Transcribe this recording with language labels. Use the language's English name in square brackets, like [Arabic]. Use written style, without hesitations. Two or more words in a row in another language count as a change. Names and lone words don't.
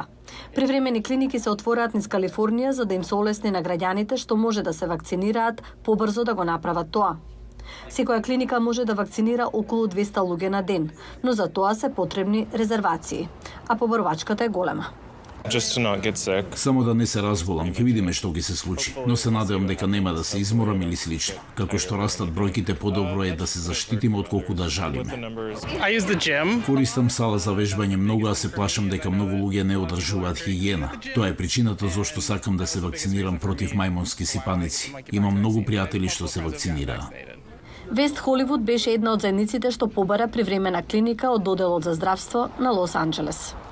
[Macedonian] Привремени клиники се отвораат низ Калифорнија за да им се олесни на граѓаните што може да се вакцинираат побрзо да го направат тоа. Секоја клиника може да вакцинира околу 200 луѓе на ден, но за тоа се потребни резервации, а побарувачката е голема. [English] Just to not get sick. [Macedonian] Само да не се разболам, ќе видиме што ќе се случи, но се надевам дека нема да се изморам или слично. Како што растат бројките, подобро е да се заштитиме отколку да жалиме. [English] I use the gym. [Macedonian] Користам сала за вежбање многу, а се плашам дека многу луѓе не одржуваат хигиена. Тоа е причината зошто сакам да се вакцинирам против мајмунски сипаници. Имам многу пријатели што се вакцинираа. Вест Холивуд беше една од заедниците што побара привремена клиника од Доделот за здравство на Лос Анџелес.